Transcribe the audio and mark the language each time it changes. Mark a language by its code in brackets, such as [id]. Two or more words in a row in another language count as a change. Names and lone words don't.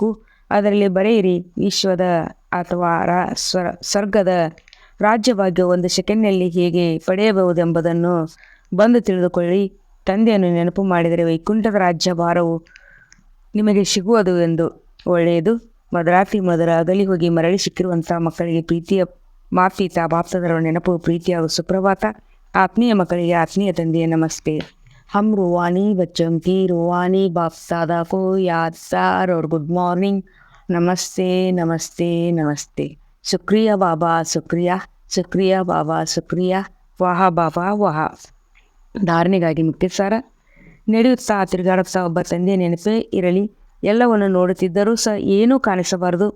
[kn] ಅದರಲ್ಲಿ ಬರೆಯಿರಿ, ವಿಶ್ವದ ಅಥವಾ ಸ್ವರ್ಗದ ರಾಜ್ಯಭಾಗ್ಯ 1 ಸೆಕೆಂಡ್ನಲ್ಲಿ ಹೇಗೆ ಪಡೆಯಬಹುದೆಂಬುದನ್ನು ಬಂದು ತಿಳಿದುಕೊಳ್ಳಿ. ತಂದೆಯನ್ನು ನೆನಪು ಮಾಡಿದರೆ ವೈಕುಂಠದ ರಾಜ್ಯಭಾರವು ನಿಮಗೆ ಸಿಗುವುದು ಎಂದು. ಒಳ್ಳೆಯದು. ಮಧುರಾತಿ ಮಧುರ ಅಗಲಿ ಹೋಗಿ ಮರಳಿ ಸಿಕ್ಕಿರುವಂಥ ಮಕ್ಕಳಿಗೆ ಪ್ರೀತಿಯ ಮಾತೀತ ಬಾಪ್ತದರ ನೆನಪು, ಪ್ರೀತಿಯ ಸುಪ್ರಭಾತ. ಆತ್ಮೀಯ ಮಕ್ಕಳಿಗೆ ಆತ್ಮೀಯ ತಂದೆಯ ನಮಸ್ತೆ. [hi] हम रूहानी बच्चों की रूहानी बाप दादा को याद सर और [en] good morning. [kn] ನಮಸ್ತೆ ನಮಸ್ತೆ ನಮಸ್ತೆ. [hi] शुक्रिया बाबा शुक्रिया, शुक्रिया बाबा शुक्रिया, वाह बाबा वाह. [kn] ಧಾರಣೆಗಾಗಿ ಮುಖ್ಯ ಸಾರ. ನಡೆಯುತ್ತಾ ತಿರುಗಾಡುತ್ತಾ ಒಬ್ಬ ತಂದೆಯ ನೆನಪೇ ಇರಲಿ. ಎಲ್ಲವನ್ನು ನೋಡುತ್ತಿದ್ದರೂ ಸಹ ಏನೂ ಕಾಣಿಸಬಾರದು.